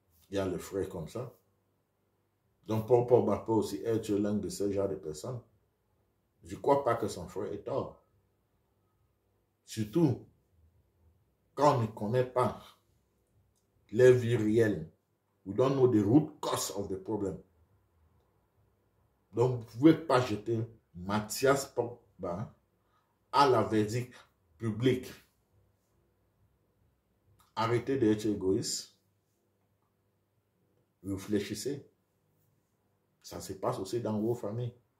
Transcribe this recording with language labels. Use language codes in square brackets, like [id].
[fr] Il y a le frère comme ça. Donc, Paul Pogba peut aussi être l'un de ce genre de personnes. Je ne crois pas que son frère est tort. Surtout quand on ne connaît pas les vies réelles. [en] We don't know the root cause of the problem. [fr] Donc, vous ne pouvez pas jeter Mathias Pogba à la verdict publique. Arrêtez d'être égoïste. Réfléchissez. Ça se passe aussi dans vos familles.